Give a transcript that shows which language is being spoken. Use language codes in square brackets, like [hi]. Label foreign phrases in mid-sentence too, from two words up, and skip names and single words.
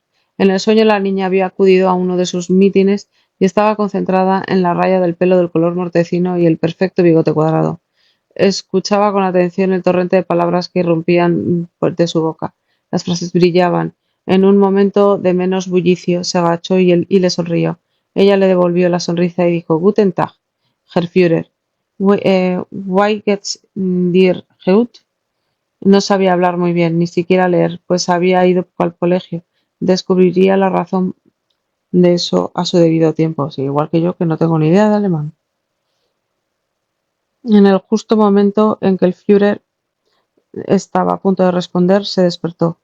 [es] En el sueño la niña había acudido a uno de sus mítines y estaba concentrada en la raya del pelo del color mortecino y el perfecto bigote cuadrado. Escuchaba con atención el torrente de palabras que irrumpían de su boca. Las frases brillaban. En un momento de menos bullicio, se agachó y le sonrió. Ella le devolvió la sonrisa y dijo: [de] Guten Tag, Herr Führer. Wie geht's dir heute? [es] No sabía hablar muy bien, ni siquiera leer, pues había ido poco al colegio. Descubriría la razón de eso a su debido tiempo, sí, igual que yo, que no tengo ni idea de alemán. En el justo momento en que el Führer estaba a punto de responder, se despertó.